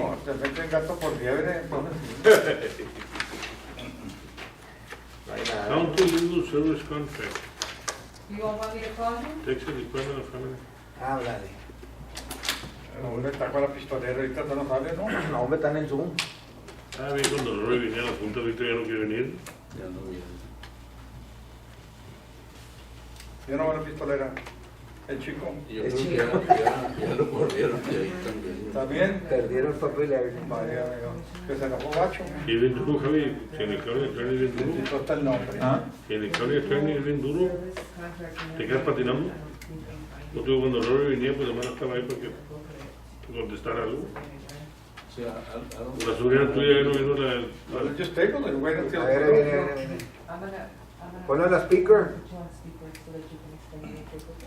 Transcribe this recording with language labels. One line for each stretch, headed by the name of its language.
Spanish: No, te meten gato por liebre, entonces. No hay nada.
English: County Legal Service Contract, You all want me to call him? Texas Department of Family.
Spanish: Háblale. El hombre está con la pistolera, ahorita tú no sabes, ¿no? No, hombre, están en Zoom. Ah, bien, cuando Rory venía a la junta, ahorita ya no quiere venir. Ya no viene. Yo no veo la pistolera. El chico. Yo Es creo que ya lo corrieron de ahí también. También. Perdieron el papel. Vaya, amigo. Que se enojó gacho. Y bien duro, Javi, que en el county attorney es bien duro. Necesito hasta el nombre. Que en el county attorney es bien duro. Te quedas patinando. No tuve cuando Rory venía, pues además estaba ahí para que contestar algo. O sea,
English: I don't-
Spanish: La seguridad tuya ya no vino la...
English: Well, just take it and wait until.
Spanish: A ver, viene.
English: I'm gonna.
Spanish: Ponlo en la speaker.
English: Put you on speaker so that you can explain it.